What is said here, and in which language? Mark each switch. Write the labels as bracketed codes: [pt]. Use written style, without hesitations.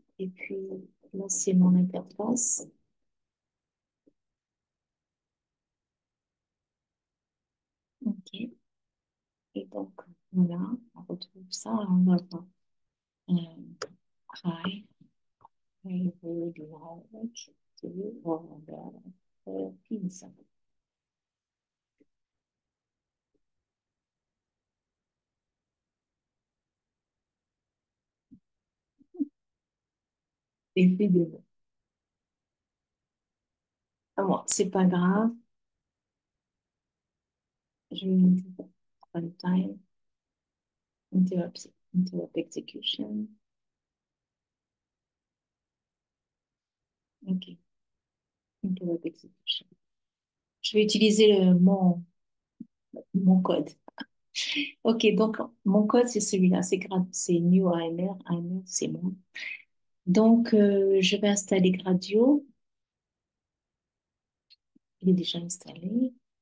[fr] Et puis, là, c'est mon interface. Ok. Et donc, voilà, on retrouve ça. On va voir. [en] Euh, Hi, I would like to order a pizza. [fr] Et puis, ah bon, c'est pas grave. Je vais mettre runtime, interrupt execution. Ok, interrupt execution. Je vais utiliser mon code. Ok, donc mon code, c'est celui-là. C'est new AMR. AMR, c'est moi. Donc, je vais installer Gradio. Il est déjà installé.